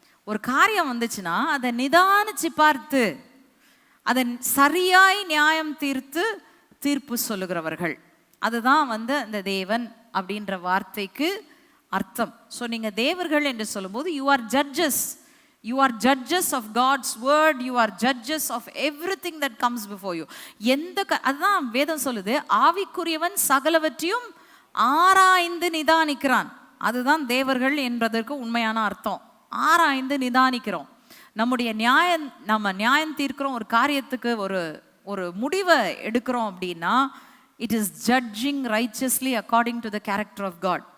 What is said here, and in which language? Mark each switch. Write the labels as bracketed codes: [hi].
[ta] ஒரு காரியம் வந்துச்சுன்னா அதை நிதானிச்சு பார்த்து அதை சரியாய் நியாயம் தீர்த்து தீர்ப்பு சொல்லுகிறவர்கள். அதுதான் அந்த தேவன் அப்படின்ற வார்த்தைக்கு அர்த்தம். ஸோ நீங்கள் தேவர்கள் என்று சொல்லும்போது [en] You are judges. You are judges of God's word. You are judges of everything that comes before you. [ta] அதுதான் வேதம் சொல்லுது, ஆவிக்குரியவன் சகலவற்றையும் ஆராய்ந்து நிதானிக்கிறான். அதுதான் தேவர்கள் என்பதற்கு உண்மையான அர்த்தம். ஆராய்ந்து நிதானிக்கிறோம். நம்ம நியாயம் தீர்க்கிறோம். ஒரு காரியத்துக்கு ஒரு முடிவை எடுக்கிறோம் அப்படின்னா [en] It is judging righteously according to the character of God.